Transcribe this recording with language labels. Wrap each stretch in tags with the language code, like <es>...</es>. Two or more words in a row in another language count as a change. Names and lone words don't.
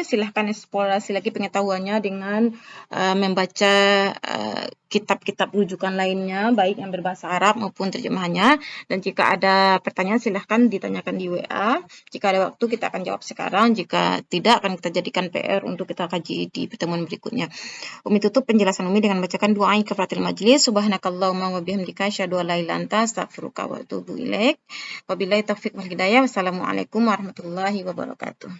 <id>Silahkan eksplorasi lagi pengetahuannya dengan membaca kitab-kitab rujukan lainnya, baik yang berbahasa Arab maupun terjemahannya. Dan jika ada pertanyaan, silahkan ditanyakan di WA. Jika ada waktu, kita akan jawab sekarang. Jika tidak, akan kita jadikan PR untuk kita kaji di pertemuan berikutnya. Umi tutup penjelasan Umi dengan bacakan doa</id> <ar>كفارة المجلس. سبحانك اللهم وبحمدك أشهد أن لا إله إلا أنت أستغفرك وأتوب إليك. وبالله التوفيق والهداية. والسلام عليكم ورحمة الله وبركاته.</ar>